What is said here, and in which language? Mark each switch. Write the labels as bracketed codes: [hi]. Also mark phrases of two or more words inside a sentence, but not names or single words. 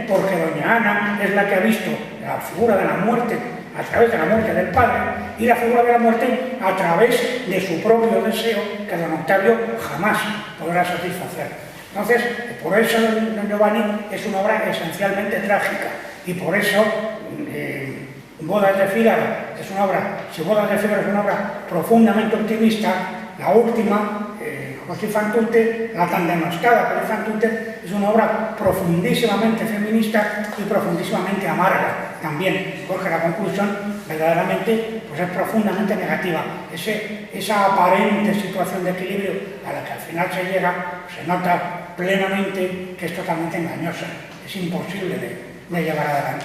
[es] Porque Doña Ana es la que ha visto la figura de la muerte a través de la muerte del padre y la figura de la muerte a través de su propio deseo que Don Octavio jamás podrá satisfacer. Entonces, por eso Don Giovanni es una obra esencialmente trágica y por eso Bodas de Fígaro es una obra, si Bodas de Fígaro es una obra profundamente optimista, la última, Così fan tutte, la tan denostada Così fan tutte, es una obra profundísimamente feminista y profundísimamente amarga también, porque la conclusión verdaderamente pues, es profundamente negativa. Esa aparente situación de equilibrio a la que al final se llega, se nota plenamente que es totalmente engañosa, es imposible de llevar adelante.